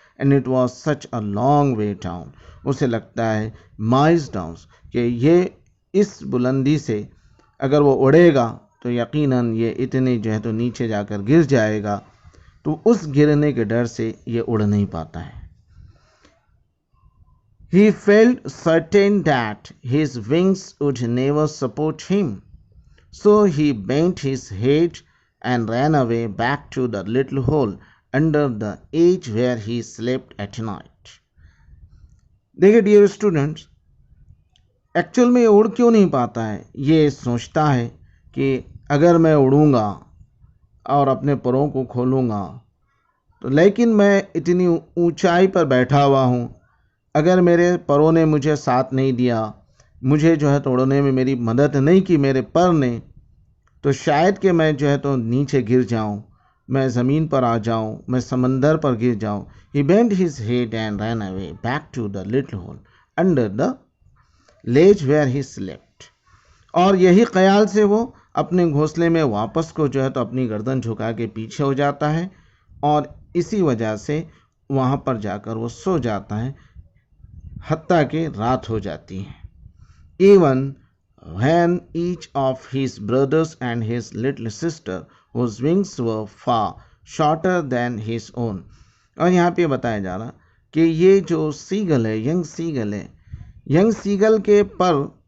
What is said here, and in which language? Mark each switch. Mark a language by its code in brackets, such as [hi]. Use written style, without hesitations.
[en] and it was such a long way down, [hi] उसे लगता है [en] miles down [hi] कि ये इस बुलंदी से अगर वो उड़ेगा तो यकीनन ये इतने जो है तो नीचे जाकर गिर जाएगा, तो उस गिरने के डर से ये उड़ नहीं पाता है। [en] He felt certain that his wings would never support him, so he bent his head and ran away back to the little hole under the edge where he slept at night. [hi] देखिए dear students, actual में ये उड़ क्यों नहीं पाता है, ये सोचता है कि अगर मैं उड़ूंगा और अपने परों को खोलूंगा तो, लेकिन मैं इतनी ऊंचाई पर बैठा हुआ हूँ, अगर मेरे परों ने मुझे साथ नहीं दिया, मुझे जो है तो उड़ने में मेरी मदद नहीं की मेरे पर ने, तो शायद कि मैं जो है तो नीचे गिर जाऊं, मैं ज़मीन पर आ जाऊं, मैं समंदर पर गिर जाऊं। [en] He bent his head and ran away back to the little hole under the ledge where he slept. [hi] और यही ख्याल से वो अपने घोंसले में वापस को जो है तो अपनी गर्दन झुका के पीछे हो जाता है, और इसी वजह से वहाँ पर जाकर वो सो जाता है, हत्ता के रात हो जाती है। [en] Even when each of his brothers and his little sister whose wings were far shorter than his own, [hi] और यहाँ पे बताया जा रहा कि ये जो सीगल है, यंग सीगल है, यंग सीगल के पर